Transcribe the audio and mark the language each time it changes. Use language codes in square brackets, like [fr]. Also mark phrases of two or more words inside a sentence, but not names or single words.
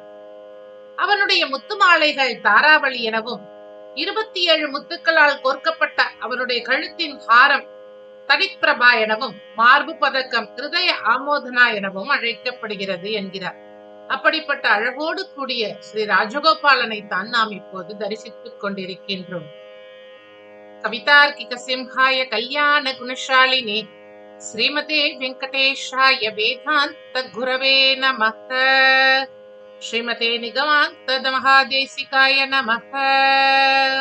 [ta] அவனுடைய முத்து மாலைகள் தாராவளி எனவும், 27 முத்துக்களால் கோர்க்கப்பட்ட அவனுடைய கழுத்தின் ஹாரம் தடிப்பிரபா எனவும், மார்பு பதக்கம் கிருதய ஆமோதனா எனவும் அழைக்கப்படுகிறது என்கிறார். அப்படிப்பட்ட அழகோடு கூடிய ஸ்ரீ ராஜகோபாலனை தான் நாம் இப்போது தரிசித்துக் கொண்டிருக்கின்றோம். [sa] कवितार्किक सिंहाय कल्याण गुणशालिने श्रीमते वेङ्कटेशाय वेदान्त गुरवे नमः. श्रीमते निगमान्त महादेशिकाय नमः.